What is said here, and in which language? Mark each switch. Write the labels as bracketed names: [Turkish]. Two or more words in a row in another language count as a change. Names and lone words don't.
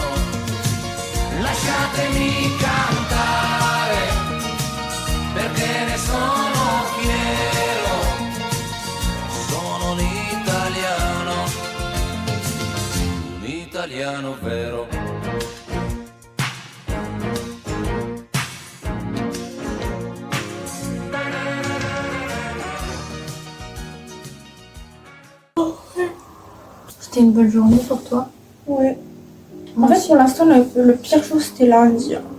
[Italian] Lasciatemi cantare perché ne sono fiero, sono un italiano vero. [French] C'était une bonne journée pour toi? Ouais. En fait, pour l'instant, le pire jour, c'était lundi.